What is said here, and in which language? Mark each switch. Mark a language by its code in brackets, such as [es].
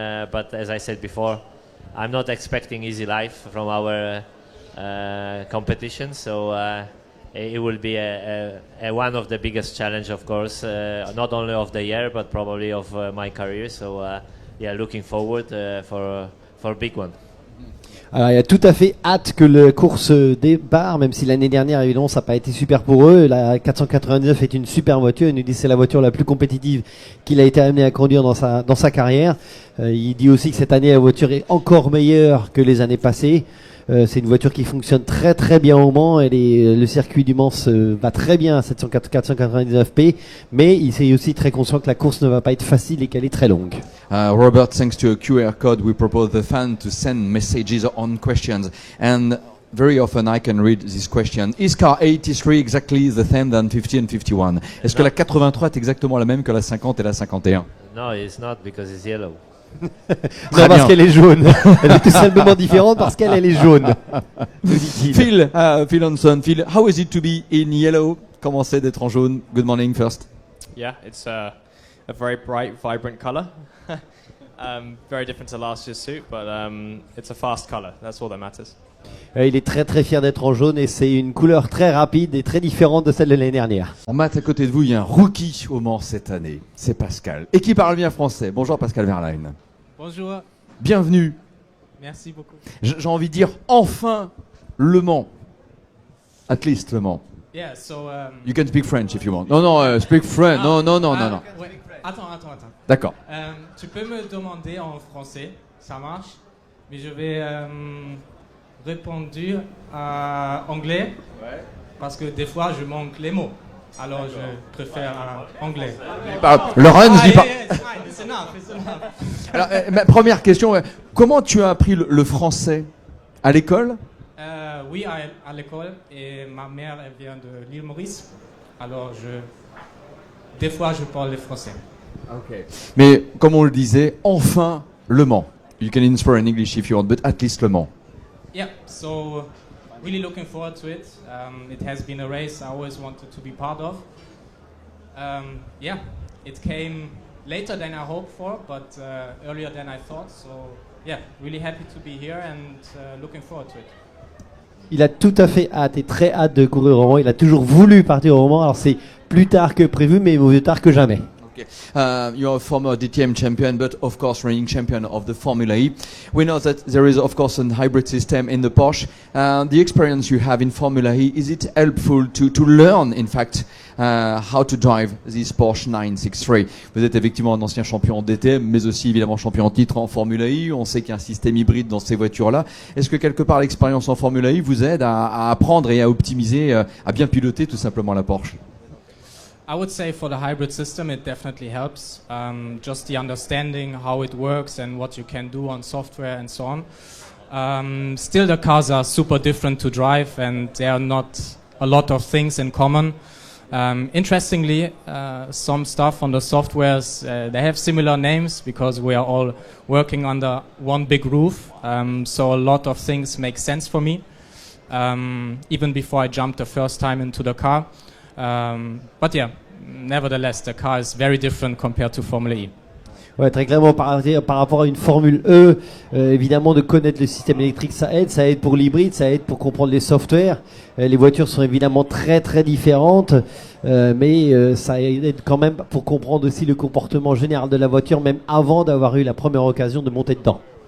[en] But as I said before, I'm not expecting easy life from our competition. So it will be a one of the biggest challenge, of course, not only of the year but probably of my career. So yeah, looking forward for a big one. [fr] Alors, il y a tout à fait hâte que la course démarre, même si l'année dernière, évidemment, ça n'a pas été super pour eux. La 499 est une super voiture. Il nous dit que c'est la voiture la plus compétitive qu'il a été amené à conduire dans sa carrière. Il dit aussi que cette année, la voiture est encore meilleure que les années passées. C'est une voiture qui fonctionne très très bien au Mans, et le circuit du Mans va très bien à 499P, mais il est aussi très conscient que la course ne va pas être facile et qu'elle est très longue. [en] Robert, thanks to a QR code, we propose the fan to send messages on questions, and very often I can read this question. Is car 83 exactly the same than 50 and 51? [fr] Est-ce que la 83 est exactement la même que la 50 et la 51? [en] No, it's not, because it's yellow. [fr] Non, parce qu'elle est jaune. Elle est tout simplement différente parce qu'elle est jaune. [en] Phil Hanson, Phil, how is it to be in yellow? [fr] Comment c'est d'être en jaune? [en] Good morning first. Yeah, it's a very bright, vibrant color. Very different to last year's suit, but it's a fast color. That's all that matters. [fr] Il est très très fier d'être en jaune et c'est une couleur très rapide et très différente de celle de l'année dernière. En maths, à côté de vous, il y a un rookie au Mans cette année. C'est Pascal. Et qui parle bien français. Bonjour Pascal Wehrlein. Bonjour. Bienvenue. Merci beaucoup. J'ai envie de dire enfin Le Mans. [en] At least Le Mans. Yeah, so, You can speak French if you want. [fr] Non, [en] speak French. [fr] Non. Ouais. Attends. D'accord. Tu peux me demander en français, ça marche, mais je vais répondre en anglais, parce que des fois je manque les mots. Alors je préfère anglais. Laurence dit pas. [en] It's enough. [fr] Alors, ma première question, comment tu as appris le français à l'école? Oui, à l'école, et ma mère elle vient de l'île Maurice. Alors des fois je parle le français. [en] Okay. [fr] Mais comme on le disait, enfin Le Mans. [en] You can inspire in English if you want, but at least Le Mans. Yeah, so really looking forward to it. It has been a race I always wanted to be part of. Yeah, it came later than I hoped for, but earlier than I thought. So yeah, really happy to be here and looking forward to it. [fr] Il a tout à fait hâte et très hâte de courir au Mans. Il a toujours voulu partir au Mans. Alors c'est plus tard que prévu, mais mieux tard que jamais. [en] You're a former DTM champion, but of course running champion of the Formula E. We know that there is of course a hybrid system in the Porsche. The experience you have in Formula E, is it helpful to learn in fact how to drive this Porsche 963? [fr] Vous êtes effectivement un ancien champion DTM, mais aussi évidemment champion en titre en Formula E. On sait qu'il y a un système hybride dans ces voitures-là. Est-ce que quelque part l'expérience en Formula E vous aide à apprendre et à optimiser, à bien piloter tout simplement la Porsche? [en] I would say for the hybrid system, it definitely helps. Just the understanding how it works and what you can do on software and so on. Still, the cars are super different to drive, and there are not a lot of things in common. Interestingly, some stuff on the softwares, they have similar names because we are all working under one big roof. So a lot of things make sense for me, even before I jumped the first time into the car. But yeah, nevertheless, the car is very different compared to Formula E. [fr] Ouais, très clairement, par rapport à une Formule E, évidemment, de connaître le système électrique, ça aide pour l'hybride, ça aide pour comprendre les softwares. Les voitures sont évidemment très très différentes, mais ça aide quand même pour comprendre aussi le comportement général de la voiture, même avant d'avoir eu la première occasion de monter dedans.